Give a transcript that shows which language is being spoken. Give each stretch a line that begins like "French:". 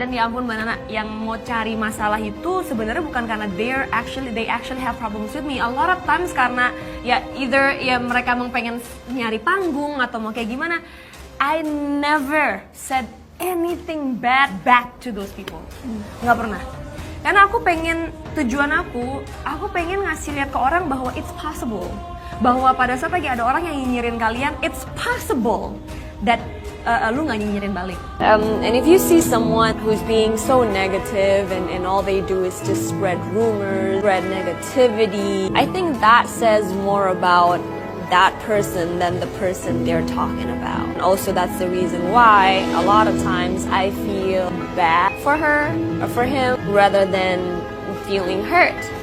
Indonesian: Dan ya ampun Mbak Nana, yang mau cari masalah itu sebenarnya bukan karena
English: they actually have problems with me. A lot of times
Indonesian: karena either mereka emang pengen nyari panggung atau mau kayak gimana.
English: I never said anything bad back to those people.
Indonesian: Nggak pernah. Karena tujuan aku pengen ngasih lihat ke orang bahwa
English: it's possible.
Indonesian: Bahwa pada saat lagi ada orang yang nyinyirin kalian,
English: it's possible that
Indonesian: lu nggak nyinyirin balik.
English: And if you see someone who's being so negative and all they do is just spread rumors, spread negativity, I think that says more about that person than the person they're talking about. And also that's the reason why a lot of times I feel bad for her or for him rather than feeling hurt.